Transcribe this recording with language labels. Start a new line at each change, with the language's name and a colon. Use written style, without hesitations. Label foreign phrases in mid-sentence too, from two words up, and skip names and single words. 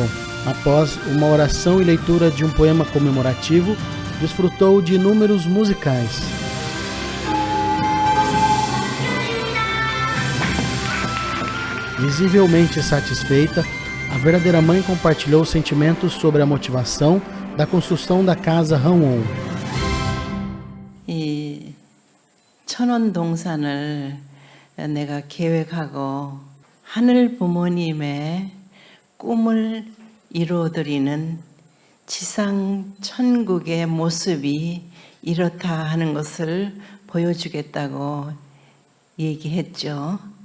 Portuguese: Após uma oração e leitura de um poema comemorativo, desfrutou de inúmeros musicais. Visivelmente satisfeita, a verdadeira mãe compartilhou sentimentos sobre a motivação da construção da casa Hanwon.
Korean: 이 천원 동산을 내가 계획하고 하늘 부모님의 꿈을 이루어드리는 지상 천국의 모습이 이렇다 하는 것을 보여주겠다고 얘기했죠.